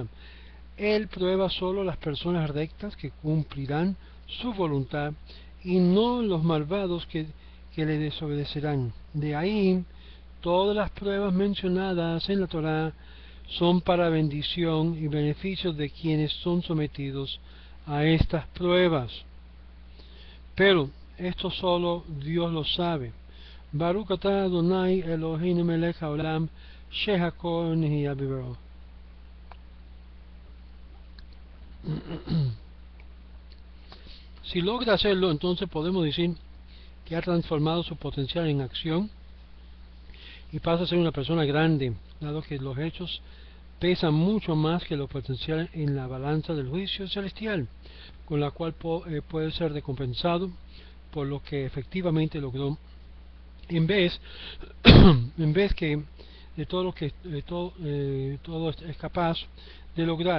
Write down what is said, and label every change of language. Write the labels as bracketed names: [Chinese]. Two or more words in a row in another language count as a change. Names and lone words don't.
[Spanish] Él prueba solo las personas rectas que cumplirán su voluntad y no los malvados que le desobedecerán. De ahí, todas las pruebas mencionadas en la Torá son para bendición y beneficio de quienes son sometidos a estas pruebas. Pero esto solo Dios lo sabe. [Hebrew] ברוך אתה אדני אלהינו מלך העולם שהכל נהיה בדברו. [Spanish] Si logra hacerlo, entonces podemos decir que ha transformado su potencial en acción y pasa a ser una persona grande, dado que los hechos pesan mucho más que lo potencial en la balanza del juicio celestial, con la cual puede ser recompensado por lo que efectivamente logró, en vez que de todo lo que todo es capaz de lograr.